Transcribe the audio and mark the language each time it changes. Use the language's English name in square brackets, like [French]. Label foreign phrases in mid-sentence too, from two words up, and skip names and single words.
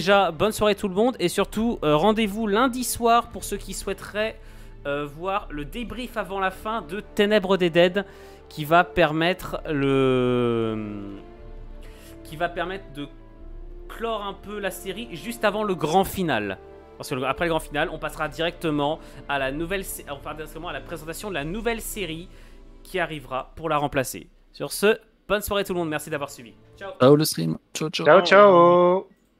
[French] déjà, bonne soirée tout le monde. Et surtout, rendez-vous lundi soir pour ceux qui souhaiteraient voir le débrief avant la fin de Ténèbres des Dead qui va permettre de clore un peu la série juste avant le grand final. Parce que après le grand final, on passera directement à la à la présentation de la nouvelle série qui arrivera pour la remplacer. Sur ce, bonne soirée tout le monde, merci d'avoir suivi. Ciao. Ciao le stream. Ciao, ciao. Ciao, ciao.